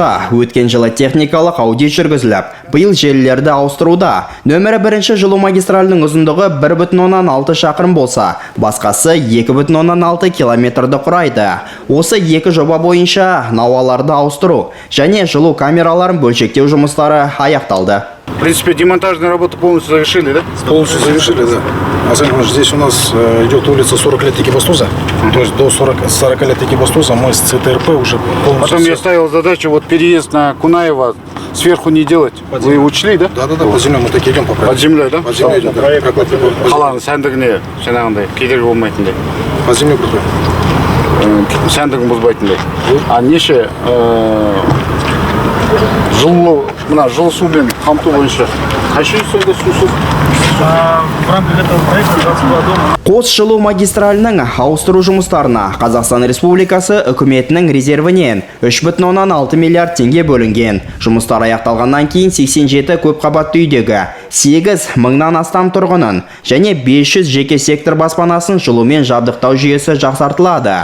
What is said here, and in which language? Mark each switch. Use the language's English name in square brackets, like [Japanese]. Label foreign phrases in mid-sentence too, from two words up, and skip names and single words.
[Kazakh] Өткен жылы техникалық аудит жүргізіліп, биыл желілерді ауыстыруда. Нөмірі 1 жылу магистралінің ұзындығы 1,6 шақырым болса, басқасы 2,6 километрді құрайды. Осы екі жоба бойынша науаларды ауыстыру және жылу камераларын бөлшектеу жұмыстары аяқталды. [Russian] В принципе, демонтажные работы полностью завершили, да? Полностью завершили, да. Здесь у нас идет улица 40 лет Екібастуза. То есть до 40 лет Екібастуза мы с ЦТРП уже полностью... Потом я ставил задачу вот переезд на Кунаева сверху не делать. Вы учли, да? Да, под землей мы так идем по проекту. Под землей, да? Под землей идем, да. [Kazakh] Қаланың сәндігіне жаңағындай кедергі болмайтындай. [Russian] Под землей проекту. [Kazakh] Сәндігін бұзбайтындай. А неше жылу сумен қамту бойынша қайшы сонда сусыз? [Russian] В рамках этого проекта 22 дома. [Kazakh] Қос жылу магистралінің ауыстыру жұмыстарына Қазақстан Республикасы үкіметінің резервінен 3,6 миллиард теңге бөлінген. Жұмыстар аяқталғаннан кейін 87 көп қабатты үйдегі 8 мыңнан астам тұрғынын және 500 жеке сектор баспанасын жылумен жабдықтау жүйесі жақсартылады.